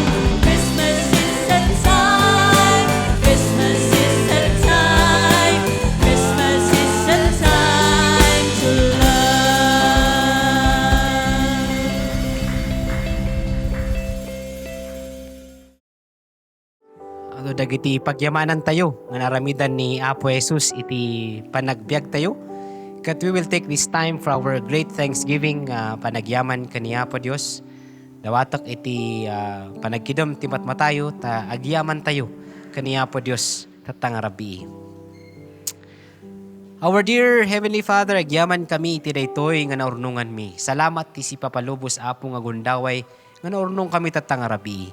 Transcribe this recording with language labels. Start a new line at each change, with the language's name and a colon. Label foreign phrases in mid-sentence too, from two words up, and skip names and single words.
English: Christmas is a time, Christmas is a time, Christmas is a time to love.
Iloko: Ano dagiti pagyamanan tayo nga naramidan ni Apo Jesus iti panagbiag tayo.
English: Kat we will take this time for our great thanksgiving
Iloko: panagyaman kani Apo Dios. Dawatak iti panagkidom ti matmatayo ta agyaman tayo kani Apo Dios tatangarabi.
English: Our dear Heavenly Father,
Iloko: agyaman kami iti daytoy nga naurnungan mi. Salamat ti si Papalubos Apo nga gundaway nga naurnong kami tatangarabi.